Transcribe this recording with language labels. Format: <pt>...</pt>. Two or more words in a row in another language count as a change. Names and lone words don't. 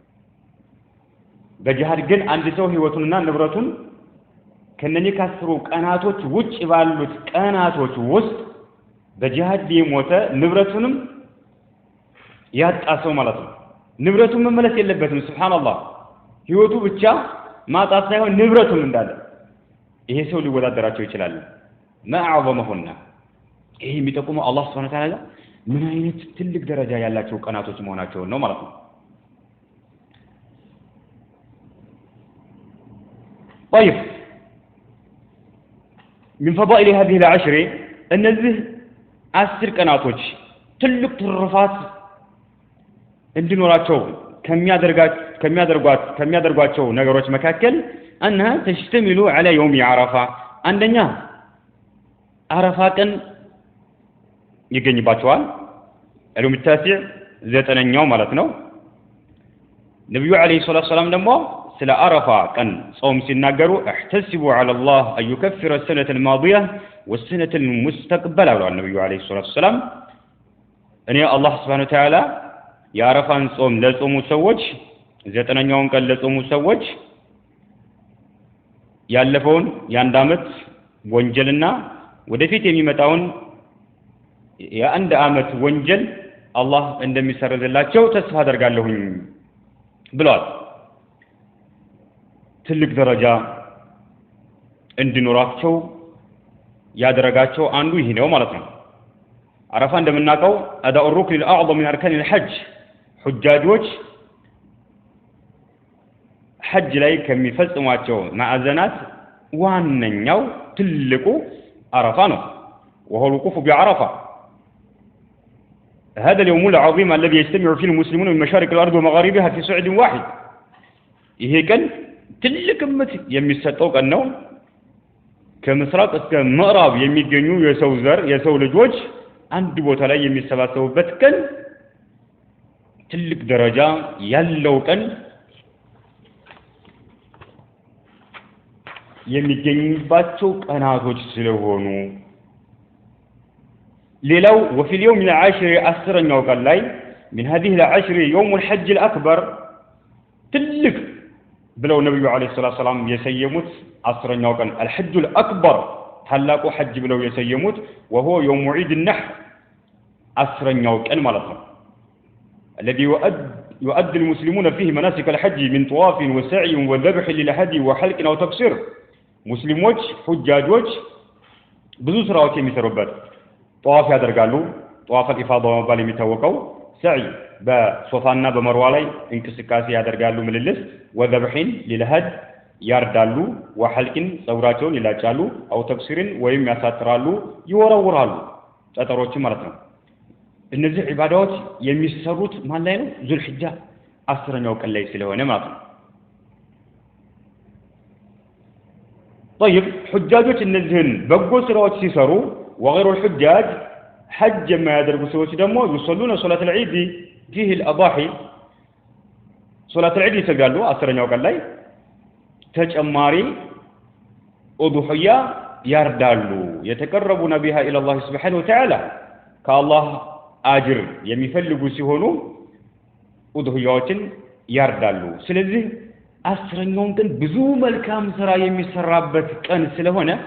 <am>በጂሃድ ግን አንድ ሰው ህይወቱንና ንብረቱን ከነዚህ ከአስሩ ቀናቶች ውጭ ባሉት ቀናቶች ውስጥ በጂሃድ የሞተ ንብረቱንም ያጣ ሰው ማለት ነው። ንብረቱን መመለስ የለበትም። ሱብሃንአላህ ህይወቱ ብቻ ማጣት ሳይሆን ንብረቱም እንዳለ ይሄ ሰው ሊወዳደራቸው ይችላል</am> <ar>ما اعظمهن</ar> <am>ይሄ የሚጠቁመው አላህ</am> <ar>سبحانه وتعالى</ar> <am>ምን አይነት ትልቅ ደረጃ ያላቸው ቀናቶች መሆናቸው ነው ማለት ነው</am> <ar>طيب من فضائل هذه العشر</ar> <am>እነዚህ 10 ቀናቶች ትልቅ ትርፋት እንዲኖራቸው ከሚያደርጓቸው ነገሮች መካከል</am> <ar>أنها تشتمل على يوم عرفة</ar> <am>አንደኛ አረፋ ቀን ይገኝባቸዋል</am> <ar>اليوم التاسع</ar> <am>ዘጠነኛው ማለት ነው ነብዩ</am> <ar>عليه الصلاة السلام</ar> <am>ደግሞ ስለ አረፋ ቀን ጾም ሲናገሩ</am> <ar>احتسبوا على الله ان يكفر السنه الماضيه والسنه المستقبل</ar> <am>ብለዋል ነብዩ</am> <ar>عليه الصلاة السلام</ar> <am>እኔ አላህ</am> <ar>سبحانه وتعالى</ar> <am>የአረፋን ጾም ለጾሙ ሰዎች ዘጠነኛውን ቀን ለጾሙ ሰዎች ያለፈውን የአንድ አመት ወንጀልና ወደፊት የሚመጣውን የአንድ አመት ወንጀል አላህ እንደሚሰርዝላቸው ተስፋ አደርጋለሁኝ ብለዋል ትልቅ ደረጃ እንዲኖራቸው ያደረጋቸው አንዱ ይሄ ነው ማለት ነው አረፋ እንደምናውቀው</am> <ar>أداء الركن الأعظم من أركان الحج</ar> <am>حجاجዎች ሐጅ ላይ ከሚፈጽሟቸው ማዕዘናት ዋነኛው ትልቁ አረፋ ነው</am> <ar>وهو الوقوف بعرفة هذا اليوم العظيم الذي يجتمع فيه المسلمون من مشارق الأرض ومغاربها في صعيد واحد</ar> <am>ይሄ ቀን ትልቅ ምት የሚሰጠው ቀን ነው ከምስራቅ እስከ ምዕራብ የሚገኙ የሰው ልጆች አንድ ቦታ ላይ የሚሰባሰቡበት ቀን ትልቅ ደረጃ ያለው ቀን የሚገኝባቸው ቀናቶች ስለሆኑ ሌላው</am> <ar>وفي اليوم العاشر</ar> <am>አስረኛው ቀን ላይ</am> <ar>من هذه العشر يوم الحج الأكبر</ar> <am>ትልቅ ብለው ነብዩ</am> <ar>عليه الصلاة السلام</ar> <am>የሰየሙት አስረኛው ቀን</am> <ar>الحج الأكبر</ar> <am>ታላቁ ሐጅ ብለው የሰየሙት</am> <ar>وهو يوم عيد النحر</ar> <am>አስረኛው ቀን ማለት ነው</am> <ar>الذي يؤدي المسلمون فيه مناسك الحج من طواف وسعي وذبح للهدي وحلق أو تقصير</ar> <am>ሙስሊሞች ሁጃጆች ብዙ ስራዎች የሚሰሩበት ጧፍ ያደርጋሉ ጧፍ ኢፋዳ በመባል የሚታወቀው ሰዒ በሶፋና በመርዋ ላይ እንቅስቃሴ ያደርጋሉ ምልልስ ወذبحን للهد ያርዳሉ ወሐልቅን ጸጉራቸውን ይላጫሉ አው ተክሲርን ወይም ያሳጥራሉ ይወረውራሉ ጠጠሮች ማለት ነው እነዚህ ዒባዳዎች የሚሰሩት ማን ላይ ነው ዙልሂጃ አስረኛው ቀን ላይ ስለሆነ ማለት ነው طيب حجاجዎች እነዚህን በጎ ስራዎች ሲሰሩ</am> <ar>وغير الحجاج</ar> <am>حج ما ያደርጉ ሰዎች ደግሞ</am> <ar>يصلون صلاه العيد فيه الاضاحي صلاه العيد</ar> <am>ይሰጋሉ አስረኛው ቀን ላይ ተጨማሪ ኡዱህያ ያርዳሉ</am> <ar>يتقربون بها الى الله سبحانه وتعالى</ar> <am>ከአላህ አጅር የሚፈልጉ ሲሆኑ ኡዱህያዎችን ያርዳሉ ስለዚህ አስረኛው ቀን ብዙ መልካም ስራ የሚሰራበት ቀን ስለሆነ</am>